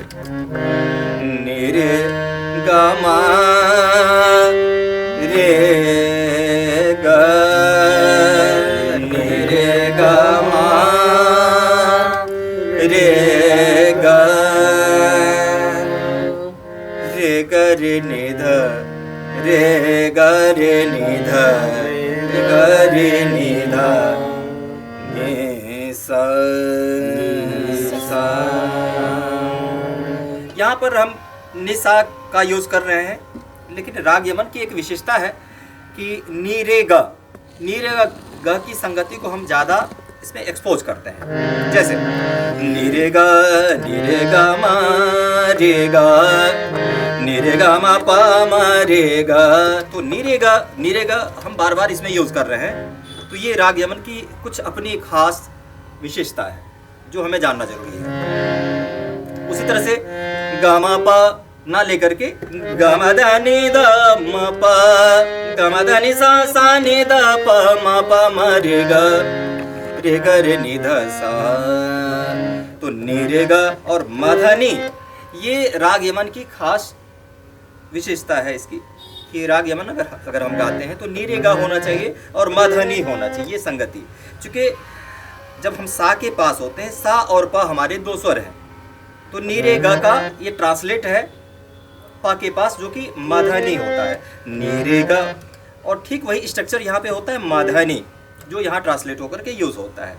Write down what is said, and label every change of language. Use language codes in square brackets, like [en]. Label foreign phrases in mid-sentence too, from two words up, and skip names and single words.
[hi] नि रे ग म रे ग नि रे ग म रे ग रे ग रे नि ध रे ग रे नि ध रे ग रे नि ध नि सा। सा। यहाँ पर हम निसा का यूज कर रहे हैं, लेकिन राग यमन की एक विशेषता है कि नी रे ग की संगति को हम ज्यादा इसमें एक्सपोज करते हैं। जैसे नी रे ग मा मा पा मा रे ग, तो नी रे ग हम बार बार इसमें यूज कर रहे हैं। तो ये राग यमन की कुछ अपनी खास विशेषता है जो हमें जानना जरूरी है। उसी तरह से गा मा पा ना लेकर के गा मा दा नि दा मा पा, गा मा दा नि सा नि दा पा मा रे ग रे नि धा सा। तो नि रे ग और मा धा नि, ये राग यमन की खास विशेषता है इसकी कि राग यमन अगर हम गाते हैं तो नी रे गा होना चाहिए और मा धा नि होना चाहिए, ये संगति। चूंकि जब हम सा के पास होते हैं, सा और पा हमारे दो स्वर हैं, तो नी रे गा का ये ट्रांसलेट है पा के पास, जो कि माधानी होता है, नी रे गा। और ठीक वही स्ट्रक्चर यहाँ पे होता है माधानी, जो यहाँ ट्रांसलेट होकर के यूज होता है।